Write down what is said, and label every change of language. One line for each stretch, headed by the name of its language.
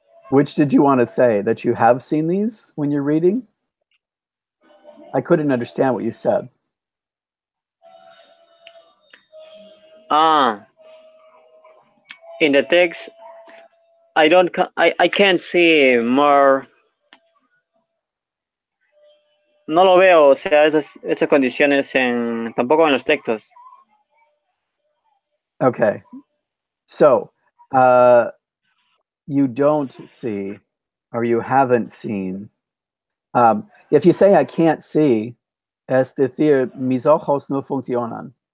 English: Which did you want to say? That you have seen these when you're reading? I couldn't understand what you said. Ah, in the text, I can't see more.
Spanish: No lo veo, o sea, esas condiciones tampoco en los textos.
English: Okay. So, uh, you don't see or you haven't seen. If you say I can't see,
Spanish: es decir, mis ojos no funcionan.